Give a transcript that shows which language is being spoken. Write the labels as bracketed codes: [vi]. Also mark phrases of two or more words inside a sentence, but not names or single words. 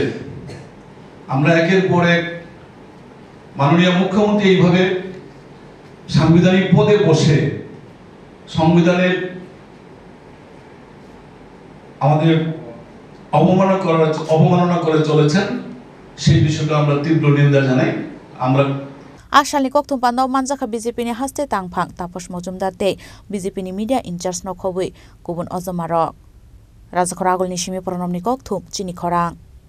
[bn] আমরা একের পর এক মাননীয় মুখ্যমন্ত্রী এইভাবে সাংবিধানিক পদে বসে সংবিধানের আমাদের অবমাননা করে চলেছেন, সেই বিষয়টা আমরা তীব্র নিন্দা জানাই। আমরা [trp] Asalni kokthum pano manjaka BJP ni haste tangphang Taposh Mojumdar tei BJP ni [en] media in-charge [trp] no khobui kubun ojomarok Rajakhor Agolni simi pronomni kokthum chini khorang